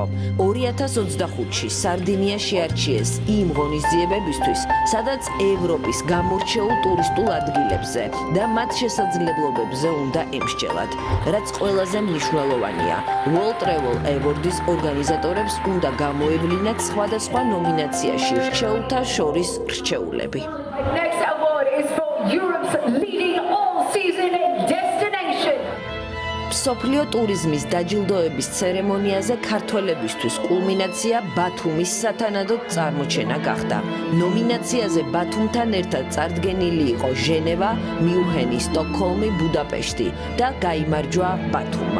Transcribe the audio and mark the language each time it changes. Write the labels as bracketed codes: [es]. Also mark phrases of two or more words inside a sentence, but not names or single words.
[ka] 2025-ში სარდინია შეარჩიეს იმ ღონისძიებებისთვის, სადაც ევროპის გამორჩეულ ტურისტულ ადგილებზე და მათ შესაძლებლობებზე უნდა ემსჯელად, რაც ყველაზე მნიშვნელოვანია. World Travel Awards-ის ორგანიზატორებს უნდა გამოევლინათ სხვადასხვა ნომინაციაში რჩეულთა შორის რჩეულები. [en] Next award is for Europe's leading all-season destination. [ka] მსოფლიო ტურიზმის დაჯილდოების ცერემონიაზე ქართველებისთვის კულმინაცია ბათუმის სათანადოდ წარმოჩენა გახდა. ნომინაციაზე ბათუმთან ერთად წარდგენილი იყო ჟენევა, მიუნხენი, სტოკჰოლმი, ბუდაპეშტი და გაიმარჯვა ბათუმმა.